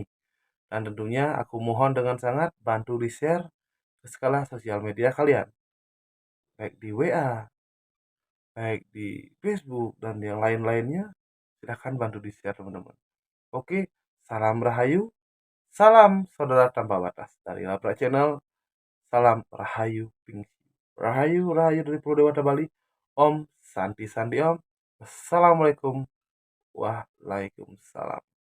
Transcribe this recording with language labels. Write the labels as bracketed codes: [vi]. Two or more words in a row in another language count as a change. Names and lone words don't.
[id] Dan tentunya aku mohon dengan sangat bantu di-share ke skala sosial media kalian. Baik di WA, baik di Facebook, dan yang lain-lainnya. Silahkan bantu di-share teman-teman. Oke, salam Rahayu, salam saudara tanpa batas. Dari Labra Channel, salam Rahayu Pingsi. Rahayu, Rahayu dari Pulau Dewata Bali. [sa] Om, Santi Santi Om. [ar] Assalamualaikum. Waalaikumsalam.